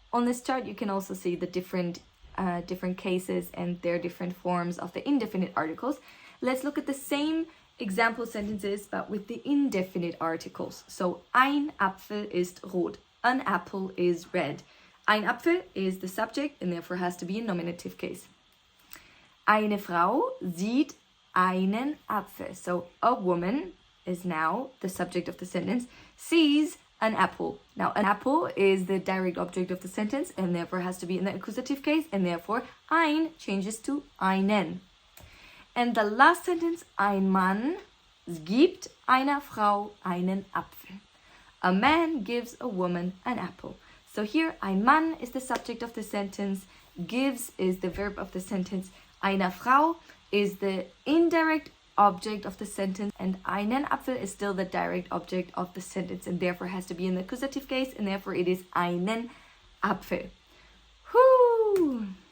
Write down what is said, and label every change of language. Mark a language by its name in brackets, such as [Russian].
[English] On this chart, you can also see the different cases and their different forms of the indefinite articles. Let's look at the same example sentences, but with the indefinite articles. [German] So, ein Apfel ist rot. [English] An apple is red. Ein Apfel is the subject and therefore has to be a nominative case. [German] Eine Frau sieht einen Apfel. [English] So a woman is now the subject of the sentence, sees an apple. Now an apple is the direct object of the sentence and therefore has to be in the accusative case, and therefore ein changes to einen. And the last sentence, [German] ein Mann gibt einer Frau einen Apfel. [English] A man gives a woman an apple. So here ein Mann is the subject of the sentence, gives is the verb of the sentence, eine Frau is the indirect object of the sentence, and einen Apfel is still the direct object of the sentence and therefore has to be in the accusative case, and therefore it is einen Apfel. Whoo!